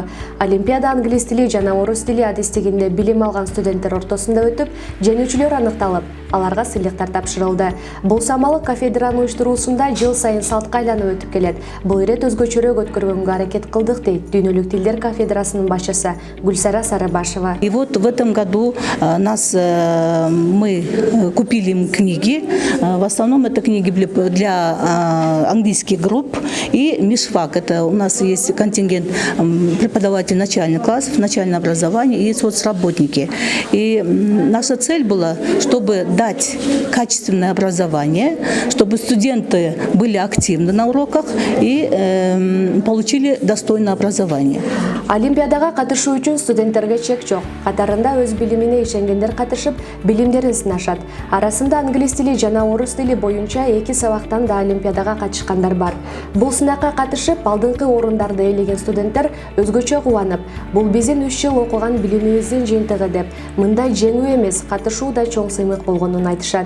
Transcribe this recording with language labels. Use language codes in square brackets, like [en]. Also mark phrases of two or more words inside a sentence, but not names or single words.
[ky] Олимпиада англис тили жана орус тили адистигинде билим алган студенттер ортосунда өтүп, жеңүүчүлөр аныкталып, аларга сыйлыктар тапшырылды. Бул самалык кафедранын уюштуруусунда жыл сайын салтка айланып өтүп келет. Бул ирет өзгөчөрөөк өткөргөнгө аракет кылдык дейт дүйнөлүк тилдер кафедрасынын башчысы Гульсара Сарыбашева. [ru] И вот в этом году мы купили книги. В основном это книги для английских групп и МИШФАК. Это у нас есть контингент преподавателей начальных классов, начальное образование и соцработники. И наша цель была, чтобы дать качественное образование, чтобы студенты были активны на уроках и получили достойное образование. [ky] Олимпиадага катышуу үчүн студенттерге чек жок. Катарында өз билимине ишенгендер катышып, билимдерин сынашат. Арасында англис тили жана орус тили боюнча 2 сабактан да олимпиадага катышкандар бар. Бул сынакка катышып, алдыңкы орундарды ээлеген студенттер өзгөчө кубанып, бул биздин 3 жыл окуган билимибиздин жыйынтыгы деп, мындай жеңүү эмес, катышуу да чоң сыймык болгонун айтышат.